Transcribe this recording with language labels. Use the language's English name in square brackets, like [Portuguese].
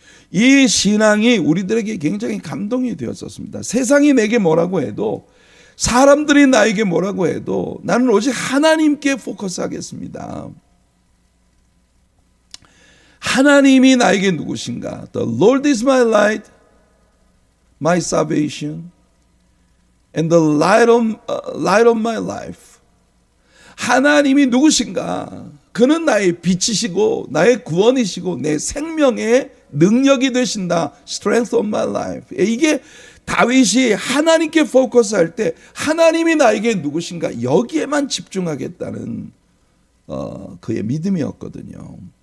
[Korean] 이 신앙이 우리들에게 굉장히 감동이 되었었습니다. 세상이 내게 뭐라고 해도, 사람들이 나에게 뭐라고 해도 나는 오직 하나님께 포커스하겠습니다. 하나님이 나에게 누구신가? [English] The Lord is my light, my salvation, and the light of my life. [Korean] 하나님이 누구신가? 그는 나의 빛이시고 나의 구원이시고 내 생명의 능력이 되신다. [English] Strength of my life. [Korean] 이게 다윗이 하나님께 포커스할 때 하나님이 나에게 누구신가, 여기에만 집중하겠다는 그의 믿음이었거든요.